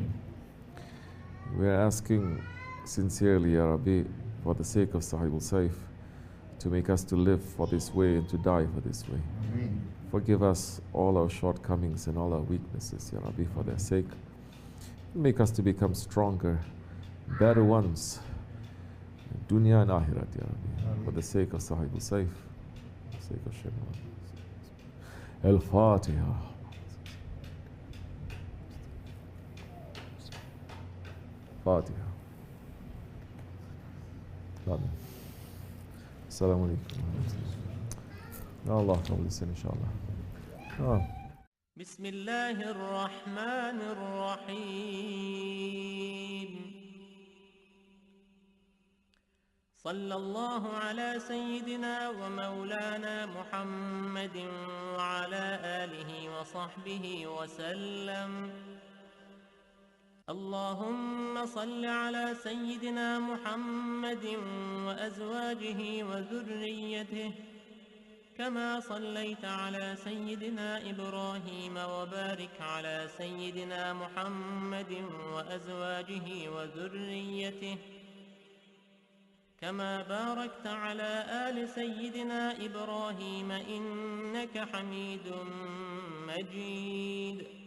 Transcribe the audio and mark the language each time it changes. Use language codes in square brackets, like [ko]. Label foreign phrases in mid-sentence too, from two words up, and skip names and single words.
[en] We are asking sincerely, [ar] يا ربي, [en] for the sake of Sahib al-Saif, to make us to live for this way and to die for this way. Forgive us all our shortcomings and all our weaknesses, [ar] يا ربي, [en] for their sake. Make us to become stronger, better ones, dunya and akhirat, [ar] يا ربي, [en] for the sake of Sahib al-Saif, for the sake of Shaykh Al-Fatiha. Fatiha. [ar] آمين. السلام عليكم. [tr] Allah kabul etsin inşallah. Tamam. [ar] Bismillahirrahmanirrahim. صلى الله على سيدنا ومولانا محمد وعلى آله وصحبه وسلم. اللهم صل على سيدنا محمد وأزواجه وذريته كما صليت على سيدنا إبراهيم وبارك على سيدنا محمد وأزواجه وذريته كما باركت على آل سيدنا إبراهيم إنك حميد مجيد.